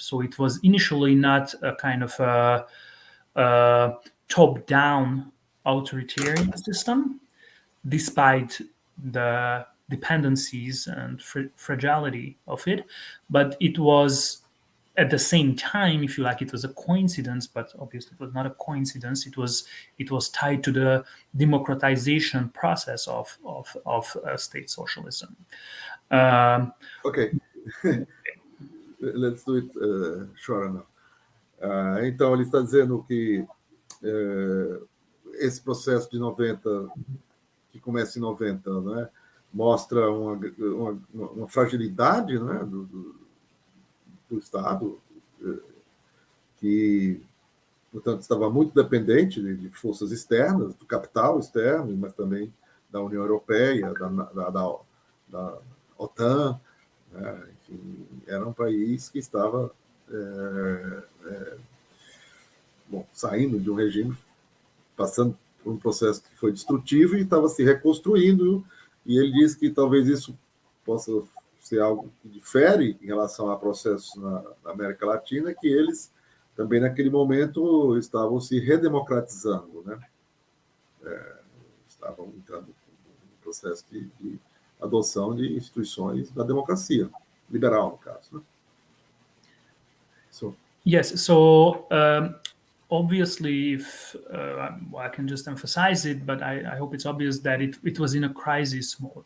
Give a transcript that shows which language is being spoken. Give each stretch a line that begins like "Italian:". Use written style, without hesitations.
English: So it was initially not a kind of a top-down authoritarian system, despite the dependencies and fragility of it, but it was at the same time, if you like, it was a coincidence, but obviously it was not a coincidence. It was tied to the democratization process of state socialism. Okay, let's do it short now.
Portuguese: Então ele está dizendo que esse processo de 90, que começa em 90, né, mostra uma fragilidade, né, do Estado, que, portanto, estava muito dependente de forças externas, do capital externo, mas também da União Europeia, da OTAN, né? Enfim, era um país que estava saindo de um regime, passando por um processo que foi destrutivo e estava se reconstruindo, e ele diz que talvez isso possa ser algo que difere em relação a processos na América Latina, que eles também naquele momento estavam se redemocratizando, né? Estavam entrando no processo de adoção de instituições da democracia liberal, no caso, né?
English: Yes, so obviously, if I can just emphasize it, but I hope it's obvious that it was in a crisis mode.